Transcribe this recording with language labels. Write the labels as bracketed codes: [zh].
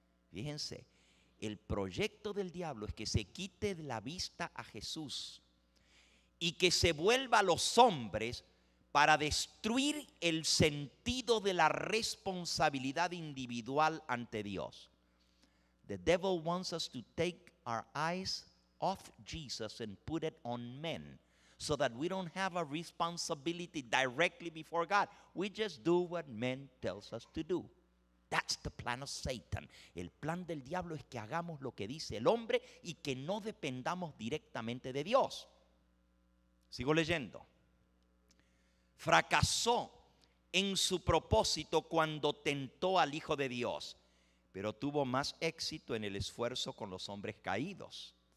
[es] Fíjense, el proyecto del diablo es que se quite de la vista a Jesús y que se vuelva a los hombres para destruir el sentido de la responsabilidad individual ante Dios. [en] The devil wants us to take our eyes off Jesus and put it on men, so that we don't have a responsibility directly before God. We just do what men tells us to do. That's the plan of Satan. [es] El plan del diablo es que hagamos lo que dice el hombre y que no dependamos directamente de Dios. Sigo leyendo. Fracasó en su propósito cuando tentó al Hijo de Dios, pero tuvo más éxito en el esfuerzo con los hombres caídos.